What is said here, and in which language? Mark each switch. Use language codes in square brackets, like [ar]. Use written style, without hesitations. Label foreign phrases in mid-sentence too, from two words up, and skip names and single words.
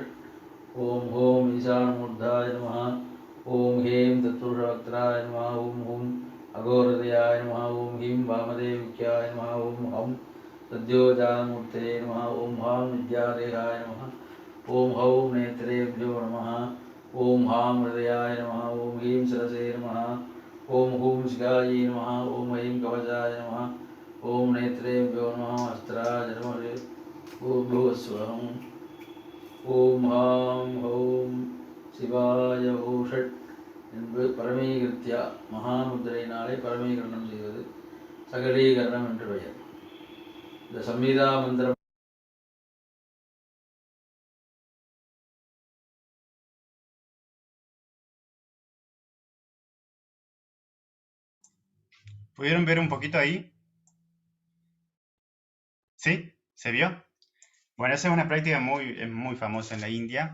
[sa] ओम् होम् ईशानमूर्धाय नमः, ओम् हेम् तत्पुरुषवक्त्राय नमः, ओम् हूम् अघोरहृदयाय नमः, ओम् हीम् वामदेवगुह्याय नमः, ओम् हम् सद्योजातमूर्तये नमः, ओम् हाम् विद्यादेहाय नमः, ओम् हौम् नेत्रेभ्यो नमः, ओम् हाम् हृदयाय नमः, ओम् हीम् शिरसे नमः, ओम् हूम् शिखायै नमः, ओम् ऐम् कवचाय नमः, ओम् नेत्रेभ्यो नमः अस्त्राय नमः, ओम् भूस्वहम्. ओम् हाम् हौम् शिवाय वौषट् [ta] என்பது பரமீகிருத்தியா மகாமுத்திரையினாலே பரமீகரணம் செய்வது சகலீகரணம் என்று பெயர். இந்த சம்ஹிதா மந்திரம் [es] ¿Pudieron ver un poquito ahí? ¿Sí? ¿Se vio? Bueno, esa es una práctica muy famosa en la India.